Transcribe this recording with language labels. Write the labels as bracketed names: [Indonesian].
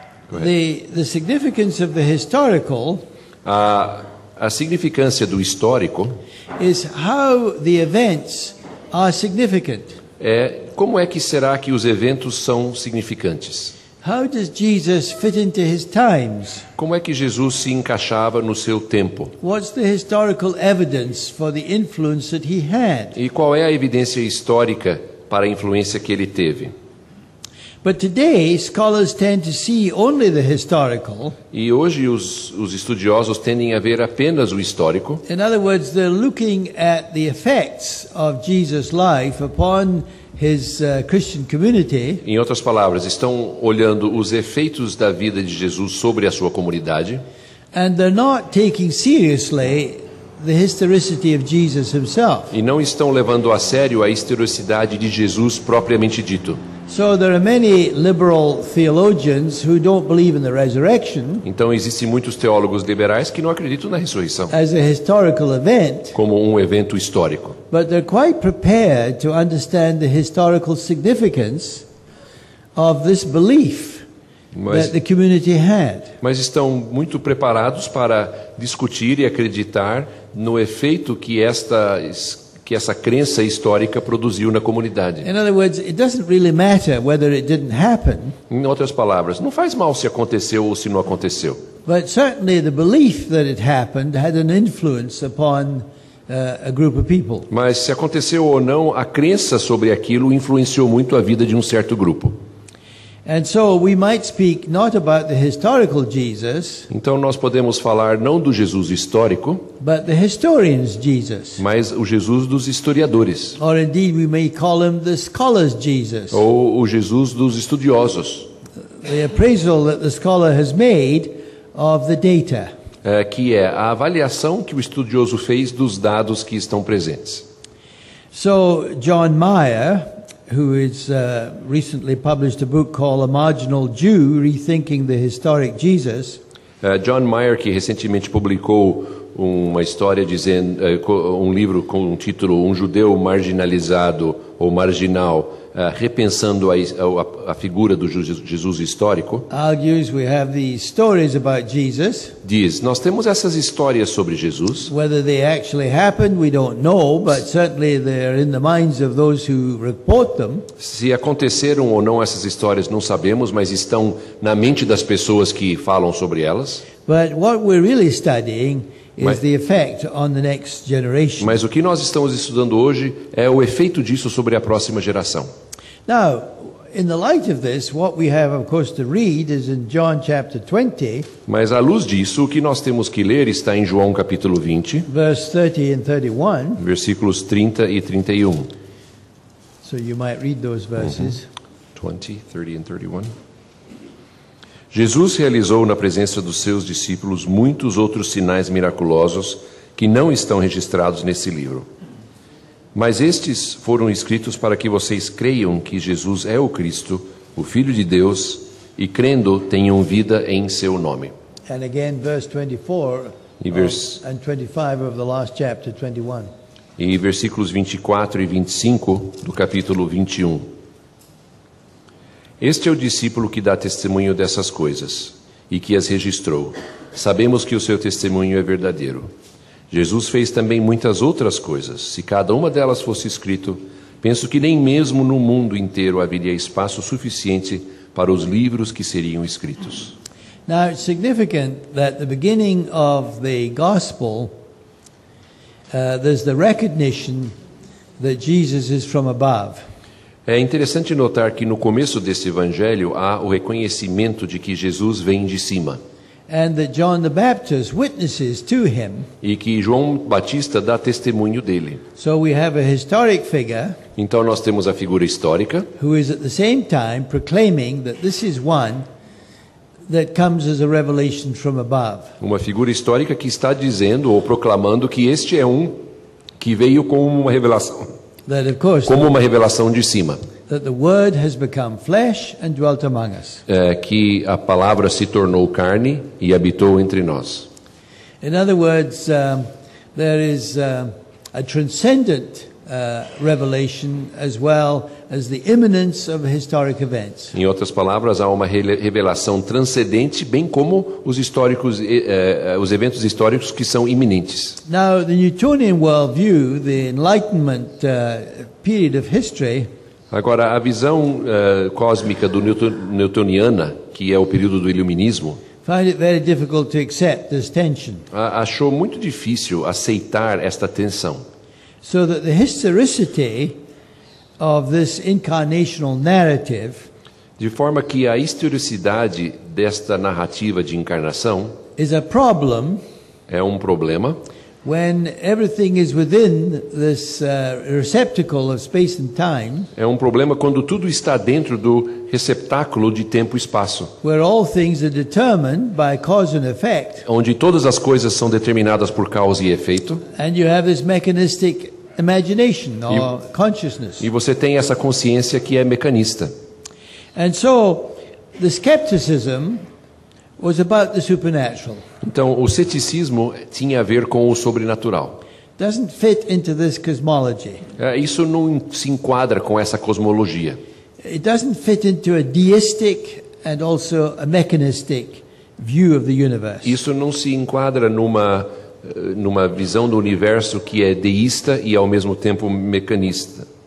[English] The significance of the historical [Portuguese] A significância do histórico [English] is how the events are significant. [Portuguese] é como é que será que os eventos são significantes? [English] How does Jesus fit into his times? [Portuguese] Como é que Jesus se encaixava no seu tempo? [English] What's the historical evidence for the influence that he had? [Portuguese] E qual é a evidência histórica para a influência que ele teve? [English] But today, scholars tend to see only the historical. [Portuguese] E hoje os estudiosos tendem a ver apenas o histórico. [English] In other words, they're looking at the effects of Jesus' life upon his Christian community. [Portuguese] Em outras palavras, estão olhando os efeitos da vida de Jesus sobre a sua comunidade. [English] And they're not taking seriously the historicity of Jesus himself. [Portuguese] E não estão levando a sério a historicidade de Jesus propriamente dito. [English] So there are many liberal theologians who don't believe in the resurrection [Portuguese] Então existem muitos teólogos liberais que não acreditam na ressurreição [English] as a historical event, [Portuguese] como um evento histórico. [English] but they're quite prepared to understand the historical significance of this belief that the community had. [Portuguese] Mas estão muito preparados para discutir e acreditar no efeito que essa crença histórica produziu na comunidade. [English] In other words, it doesn't really matter whether it didn't happen, [Portuguese] Em outras palavras, não faz mal se aconteceu ou se não aconteceu. [English] but certainly the belief that it happened had an influence upon a group of people. [Portuguese] Mas se aconteceu ou não, a crença sobre aquilo influenciou muito a vida de um certo grupo. [English] And so we might speak not about the historical Jesus, [Portuguese] Então nós podemos falar não do Jesus histórico, [English] but the historian's Jesus. [Portuguese] mas o Jesus dos historiadores, [English] Or indeed we may call him the scholar's Jesus. [Portuguese] ou o Jesus dos estudiosos, [English] The appraisal that the scholar has made of the data. [Portuguese] que é a avaliação que o estudioso fez dos dados que estão presentes. [English] So John Mayer, who has recently published a book called A Marginal Jew, Rethinking the Historic Jesus, [Portuguese] John Mayer, que recentemente publicou uma história dizendo, um livro com o título Um Judeu Marginalizado ou Marginal, repensando a figura do Jesus histórico, [English] argues we have these stories about Jesus. [Portuguese] diz, nós temos essas histórias sobre Jesus, [English] Whether they actually happened, we don't know, but certainly they're in the minds of those who report them. [Portuguese] se aconteceram ou não essas histórias não sabemos, mas estão na mente das pessoas que falam sobre elas. [English] But what we're really studying is [Portuguese] Mas- [English] the effect on the next generation. [Portuguese] Mas o que nós estamos estudando hoje é o efeito disso sobre a próxima geração. [English] Now, in the light of this, what we have, of course, to read is in John chapter 20, [Portuguese] Mas à luz disso, o que nós temos que ler está em João capítulo 20, [English] verse 30 and 31. [Portuguese] versículos 30 e 31. [English] So you might read those verses. 20, 30 and 31. [Portuguese] Jesus realizou na presença dos seus discípulos muitos outros sinais miraculosos que não estão registrados nesse livro. Mas estes foram escritos para que vocês creiam que Jesus é o Cristo, o Filho de Deus, e crendo tenham vida em seu nome. [English] And again, verse 24 [Portuguese] E [English] and 25 of the last chapter 21. [Portuguese] E versículos 24 e 25 do capítulo 21. Este é o discípulo que dá testemunho dessas coisas e que as registrou. Sabemos que o seu testemunho é verdadeiro. Jesus fez também muitas outras coisas. Se cada uma delas fosse escrito, penso que nem mesmo no mundo inteiro haveria espaço suficiente para os livros que seriam escritos. [English] Now, it's significant that at the beginning of the gospel, there's the recognition that Jesus is from above. [Portuguese] É interessante notar que no começo desse evangelho há o reconhecimento de que Jesus vem de cima [English] And that John the Baptist witnesses to him. [Portuguese] e que João Batista dá testemunho dele. [English] So we have a historic figure [Portuguese] Então nós temos a figura histórica [English] who is at the same time proclaiming that this is one that comes as a revelation from above. [Portuguese] Uma figura histórica que está dizendo ou proclamando que este é um que veio como uma revelação, [English] That of course [Portuguese] como uma revelação de cima, [English] that the word has become flesh and dwelt among us. [Portuguese] que a palavra se tornou carne e habitou entre nós. [English] In other words, there is a transcendent revelation as well as the imminence of historic events. [Portuguese] Em outras palavras, há uma revelação transcendente, bem como os históricos, os eventos históricos que são iminentes. [English] Now, the Newtonian worldview, the Enlightenment period of history, [Portuguese] Agora, a visão cósmica do newtoniana, que é o período do iluminismo, [English] find it very difficult to accept this tension. [Portuguese] achou muito difícil aceitar esta tensão. [English] So that the historicity of this incarnational narrative [Portuguese] De forma que a historicidade desta narrativa de encarnação [English] is a problem [Portuguese] é um problema [English] when everything is within this receptacle of space and time, [Portuguese] É um problema quando tudo está dentro do receptáculo de tempo e espaço, [English] where all things are determined by cause and effect, [Portuguese] onde todas as coisas são determinadas por causa e efeito, [English] and you have this mechanistic imagination or consciousness. [Portuguese] e você tem essa consciência que é mecanista. [English] And so the skepticism was about the supernatural. [Portuguese] Então, o ceticismo tinha a ver com o sobrenatural. [English] Doesn't fit into this cosmology. [Portuguese] Isso não se enquadra com essa cosmologia. [English] It doesn't fit into a deistic and also a mechanistic view of the universe. [Portuguese] Isso não se enquadra numa visão do universo que é deísta e ao mesmo tempo mecanista.